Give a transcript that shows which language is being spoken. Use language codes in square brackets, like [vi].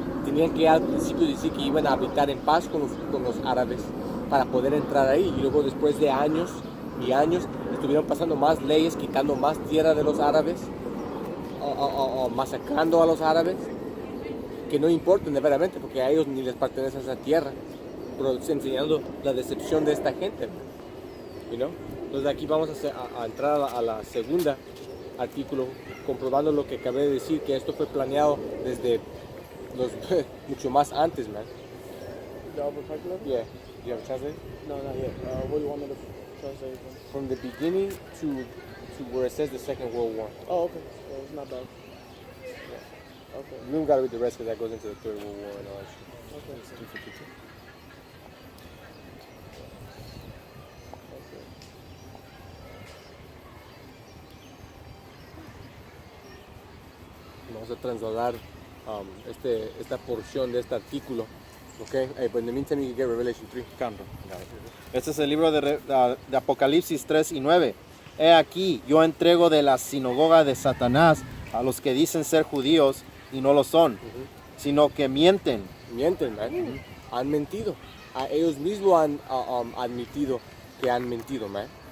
[es] Tenían que al principio decir que iban a habitar en paz con los árabes para poder entrar ahí, y luego después de años y años estuvieron pasando más leyes, quitando más tierra de los árabes, o masacrando a los árabes, que no importan de veramente, porque a ellos ni les pertenece esa tierra, pero enseñando la decepción de esta gente, [en] you know? [es] Entonces aquí vamos a entrar a la segunda artículo, comprobando lo que acabé de decir, que esto fue planeado desde mucho más antes, man. [en] The Albert Pike letter? Yeah. Do you have a translate? No, not yet. What do you want me to translate from? From the beginning to where it says the Second World War. Oh, okay. So it's not bad. Okay. We don't gotta read the rest because that goes into the Third World War and all that shit. Okay. It's 252. [es] Vamos a trasladar esta porción de este artículo. [en] Okay, but in the meantime you can get Revelation 3. [es] Este es el libro de Apocalipsis 3 y 9. He aquí, yo entrego de la sinagoga de Satanás a los que dicen ser judíos y no lo son, sino que mienten. Mienten, man. Han mentido. A ellos mismos han admitido que han mentido, man.